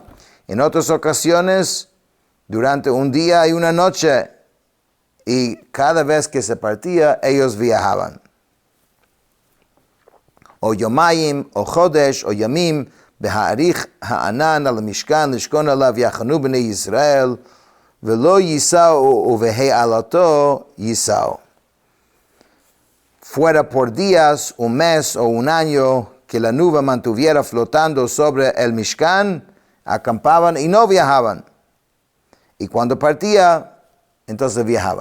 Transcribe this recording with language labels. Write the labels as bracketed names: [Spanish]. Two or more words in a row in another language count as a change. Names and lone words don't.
[Spanish] En otras ocasiones, durante un día y una noche, y cada vez que se partía, ellos viajaban. [Hebrew] או יומיים או חודש או ימים בהאריך הענן על המשכן לשכון עליו יחנו בני ישראל ולא יסעו ובהעלותו יסעו. [Spanish] Fuera por días, un mes o un año, que la nube mantuviera flotando sobre el Mishkan, acampaban y no viajaban. Y cuando partía, entonces viajaban.